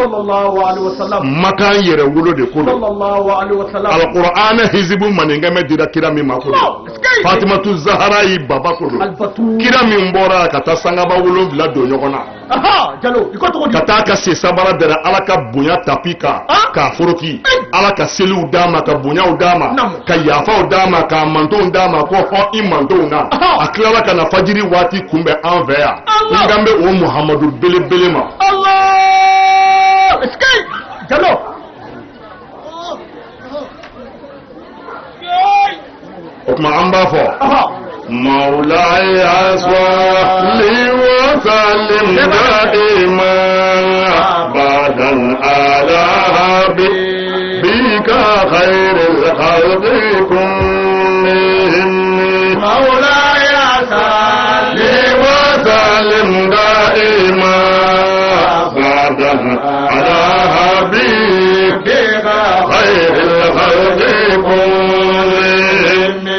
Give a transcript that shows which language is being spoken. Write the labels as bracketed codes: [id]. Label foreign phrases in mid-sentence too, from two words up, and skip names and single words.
[bm] Makan yɛrɛ wolo de ko don Alqur'ana hizibu maninkɛmɛ dira kira min ma ko don Fatimatu Zahara yi baba ko don kira min bɔra ka taa sangaba 7 don ɲɔgɔn na ka taa ka se sabara dɛrɛ Ala ka bonya tapi kan k'a foroki Ala ka seliw d'a ma ka bonyaw d'a ma ka yafaw d'a ma ka mantonw d'a ma ko hɔn i mantonw na a tilala ka na fajiri waati kunbɛn an fɛ yan n kan bɛ o Muhamadu belebele ma o tuma an b'a fɔ Mawlaya [ar] صلِّ وسلِّم دائمًا أبدًا على حبيبك خير الخلق كلهم مولاي صلِّ وسلِّم دائمًا أبدًا على حبيبك خير الخلق كلهم